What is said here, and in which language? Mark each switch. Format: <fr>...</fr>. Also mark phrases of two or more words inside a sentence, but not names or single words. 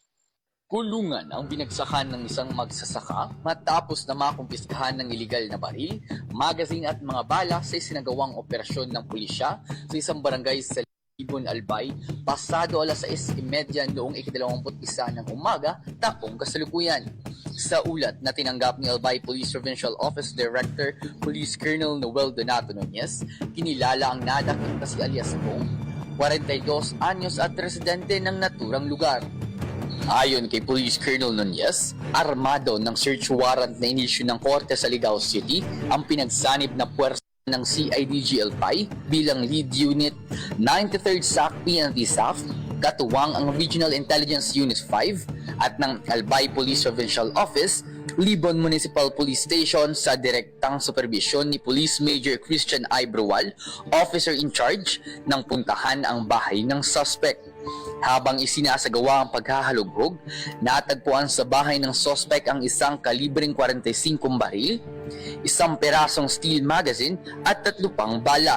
<tl>Kulungan ang binagsakan ng isang magsasaka matapos na makumpiskahan ng iligal na baril, magazine at mga bala sa isinagawang operasyon ng pulisya sa isang barangay sa Libon, Albay, pasado alas 6:30 noong ika-21 ng umaga, taong kasalukuyan. Sa ulat na tinanggap ni Albay Police Provincial Office Director Police Colonel Noel Donato Nunez, kinilala ang nadakip na si alias Bong, 42 anyos at residente ng naturang lugar. Ayon kay Police Colonel Nunez, armado ng</tl> <en>search warrant</en> <tl>na inisyu ng korte sa Ligaw City ang pinagsanib na puwersa ng CIDG Albay bilang</tl> <en>lead unit</en> <tl>93rd SAC PNP Staff, katuwang ang Regional Intelligence Unit 5 at ng Albay Police Provincial Office Libon Municipal Police Station sa direktang supervisyon ni Police Major Christian I.</tl> <en>Brual, officer in charge,</en> <tl>nang puntahan ang bahay ng suspect. Habang isinasagawa ang paghahalughog, natagpuan sa bahay ng suspect ang isang kalibreng 45 baril, isang perasong</tl> <en>steel magazine</en> <tl>at 3 pang bala.</tl>